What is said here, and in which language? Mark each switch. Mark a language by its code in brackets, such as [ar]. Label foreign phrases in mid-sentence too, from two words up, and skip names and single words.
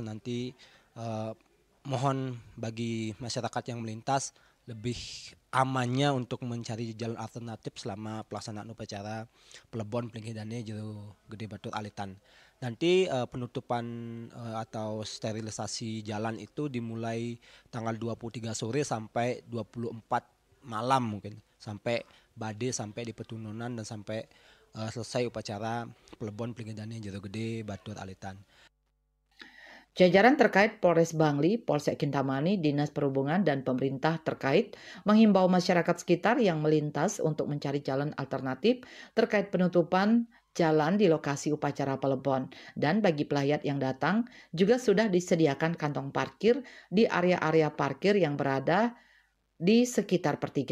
[id] Nanti mohon bagi masyarakat yang melintas lebih amannya untuk mencari jalan alternatif selama pelaksanaan upacara Plebon Plingidane Jero Gede Batur Alitan. Nanti penutupan atau sterilisasi jalan itu dimulai tanggal 23 sore sampai 24 malam mungkin. Sampai bade, sampai di petununan dan sampai selesai upacara Plebon Plingidane Jero Gede Batur Alitan. Jajaran terkait Polres Bangli, Polsek Kintamani, Dinas Perhubungan, dan pemerintah terkait menghimbau masyarakat sekitar yang melintas untuk mencari jalan alternatif terkait penutupan jalan di lokasi upacara Palebon. Dan bagi pelayat yang datang, juga sudah disediakan kantong parkir di area-area parkir yang berada di sekitar pertigaan.